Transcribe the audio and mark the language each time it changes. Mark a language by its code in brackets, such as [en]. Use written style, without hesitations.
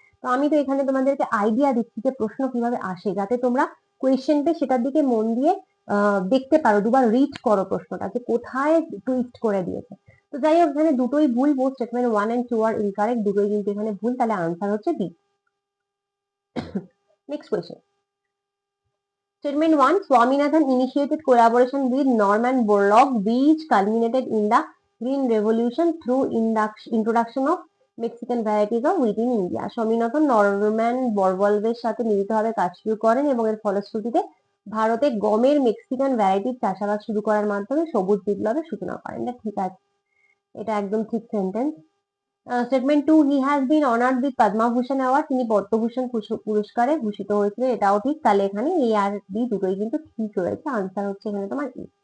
[bn] তো আমি তো এখানে তোমাদেরকে আইডিয়া দিচ্ছি যে প্রশ্ন কিভাবে আসে, যাতে তোমরা কোয়েশ্চেনটা সেটার দিকে মন দিয়ে দেখতে পারো, দুবার রিড করো প্রশ্নটা যে কোথায় টুইস্ট করে দিয়েছে। তো যাই হোক, এখানে দুটোই ভুল, [en] both statement 1 and 2 are incorrect, [bn] দুটোই কিন্তু এখানে ভুল, তাহলে আনসার হচ্ছে B. [en] Next question, statement 1, Swaminathan initiated collaboration with Norman Borlaug, which culminated in the Green Revolution through introduction of Mexican varieties of wheat in India. [bn] Swaminathan Norman বরওয়েলের সাথে মিলিতভাবে কাজ শুরু করেন এবং এর ফলশ্রুতিতে ভারতে গমের মেক্সিকান ভ্যারাইটির চাষাবাদ শুরু করার মাধ্যমে সবুজ বিপ্লবের সূচনা করেন। এটা ঠিক আছে, এটা একদম ঠিক sentence. [en] statement 2, he has been honoured with Padma Bhushan award, [bn] তিনি পদ্মভূষণ পুরস্কারে ভূষিত হয়েছিলেন, এটাও ঠিক। তাহলে এখানে এ আর বি দুটোই কিন্তু ঠিক রয়েছে, আনসার হচ্ছে এখানে তোমার এ।